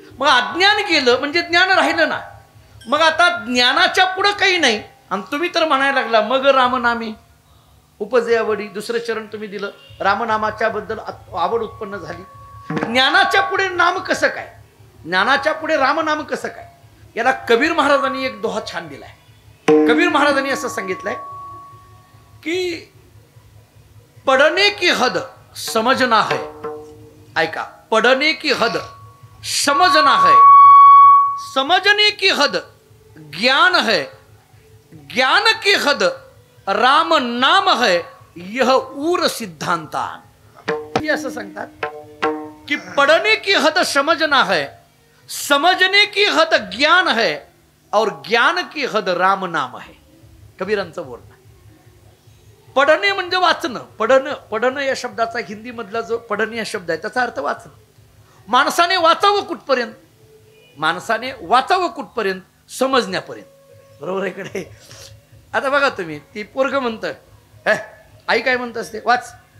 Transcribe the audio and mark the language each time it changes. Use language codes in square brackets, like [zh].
[mr] मग अज्ञान गेलं म्हणजे ज्ञान राहिलं ना. मग आता ज्ञानाच्या पुढं काही नाही आणि तुम्ही तर म्हणायला लागला मग रामनामी उपजे आवडी. दुसरं चरण तुम्ही दिलं, रामनामाच्या बद्दल आवड उत्पन्न झाली. ज्ञानाच्या पुढे नाम कसं काय, ज्ञानाच्या पुढे रामनाम कसं काय, याला कबीर महाराजांनी एक दोहा छान दिलाय. कबीर महाराजांनी असं सांगितलंय की [hi] पढ़ने की हद समझना है. ऐका, पढ़ने की हद समझना है, समझने की हद ज्ञान है, ज्ञान की हद राम नाम है, यह ऊर सिद्धांतान. [mr] ये असं सांगतात की [hi] पढ़ने की हद समझना है, समझने की हद ज्ञान है और ज्ञान की हद राम नाम है. [mr] कबीरांचं बोलणं. पढ़णे म्हणजे वाचणं. पढ़णं या शब्दाचा हिंदी मधला जो पढ़णे या शब्द आहे त्याचा अर्थ वाचणं. माणसाने वाचावं कुठपर्यंत? माणसाने वाचावं कुठपर्यंत? समजण्यापर्यंत. बरोबर आहे कडे. आता बघा तुम्ही, ती पोरग म्हणतं आई काय म्हणत असते? वाच.